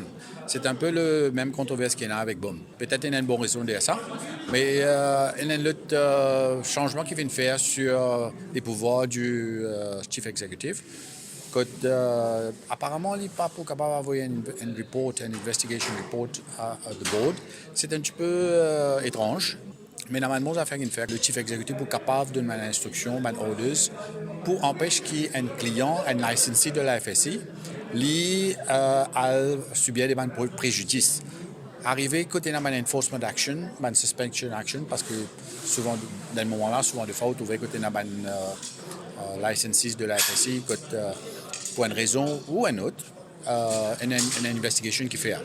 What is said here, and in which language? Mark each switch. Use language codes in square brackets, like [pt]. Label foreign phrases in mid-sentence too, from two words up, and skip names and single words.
[fr] C'est un peu le même controverse qu'il y a avec BOM. Peut-être qu'il y a une bonne raison de ça, mais il y a un autre changement qui vient de faire sur les pouvoirs du [en] Chief Executive. [fr] Apparemment, il n'est pas capable d'avoir un report, une [en] investigation report [fr] à [en] the board. [fr] C'est un petit peu étrange. Mais normalement, ça fait le [en] chief executive [fr] est capable de donner une instruction, une ordre, pour empêcher qu'un client, un licensee de la FSI, lui, subir des préjudices. Arriver côté d'un [en] enforcement action, [fr] une [en] suspension action, [fr] parce que souvent, dans ce moment-là, souvent de fois, vous trouvez côté d'un licensee de la FSI, pour une raison ou une autre, une investigation qui fait.